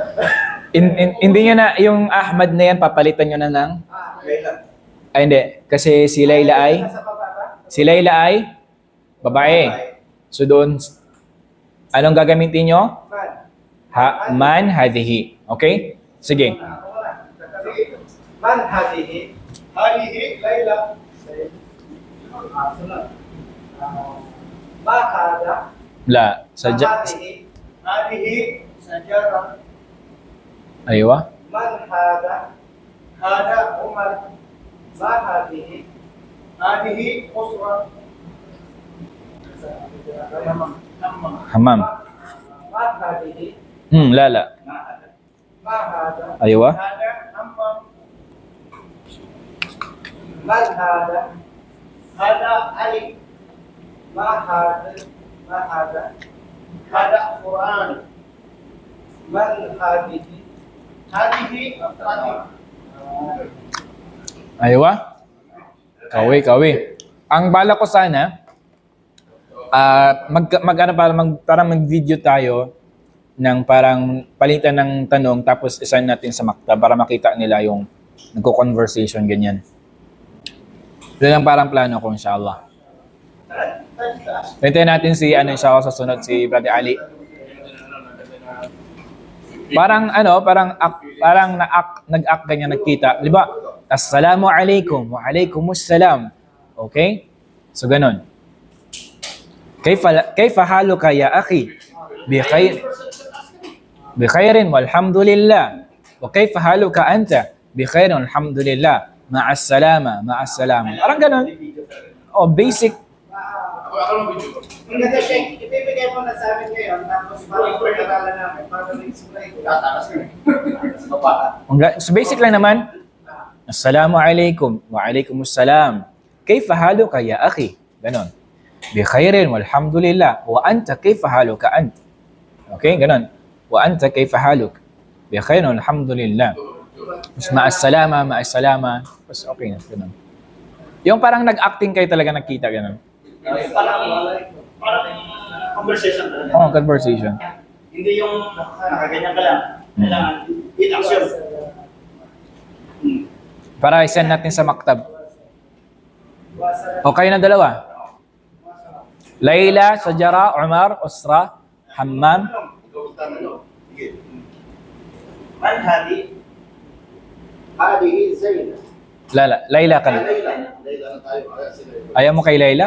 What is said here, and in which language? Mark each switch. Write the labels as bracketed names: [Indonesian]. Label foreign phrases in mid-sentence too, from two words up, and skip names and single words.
[Filipino] Hindi nyo na, yung Ahmad na yan, papalitan nyo na ng? Layla. Ay, hindi. Kasi si Layla ay babae. So doon, anong gagamitin nyo? [Arabic] من هذه. [Filipino] Okay? Sige. [Arabic] من هذه. هذه، ليلى. ما هذا. La. هذه، شجرة. Aywa. من هذا. هذا عمر. ما هذه. هذه أسرة. حمام. ما هذه؟ لا لا. ما هذا؟ أيوة. هذا حمام. من هذا؟ هذا علي. ما هذا؟ ما هذا؟ هذا قرآن. من هذه؟ هذه فاطمة. Aywa? Kawi. [Filipino] Ang bala ko sana, parang mag-video tayo ng parang palitan ng tanong tapos isan natin sa maktab para makita nila yung nagko-conversation ganyan. Yun ang parang plano ko, inshallah. Hintayin natin si, inshallah, sa sunod, si Brother Ali. Parang nag-act ganyan, nagkita. Di ba? [Arabic] السلام عليكم وعليكم السلام. [Filipino] Okay? So, ganun. [Arabic] كيف حالك يا أخي? بخير والحمد لله. وكيف حالك أنت? بخير والحمد لله. Ma'as-salama. [Filipino] Parang ganun. Oh, basic. Ang ganda, Sheikh. Ibibigay mo na sa amin ngayon, tapos pag-aralan namin, para mag-explain ko. Tatakas ka. So basic lang naman. [Arabic] السلام عليكم وعليكم السلام. كيف حالك يا أخي? Ganon. بخير والحمد لله. وأنت كيف حالك أنت? [Filipino] Okay, ganon. [Arabic] وأنت كيف حالك? بخير والحمد لله. مع السلامة. [Filipino] Mas okay na, ganon. Yung parang nag-acting kayo talaga nakita, ganon. Parang conversation. Oo, conversation. Hindi yung nakaganyan ka lang. Kailangan with action. Para i-send natin sa maktab. O kayo na dalawa. Layla, Shajara, Umar, Usra, Hammam. [Arabic] من هذه? هذه زينب. [Filipino] Lala, Layla ka na. Layla na tayo. Ayaw mo kay Layla?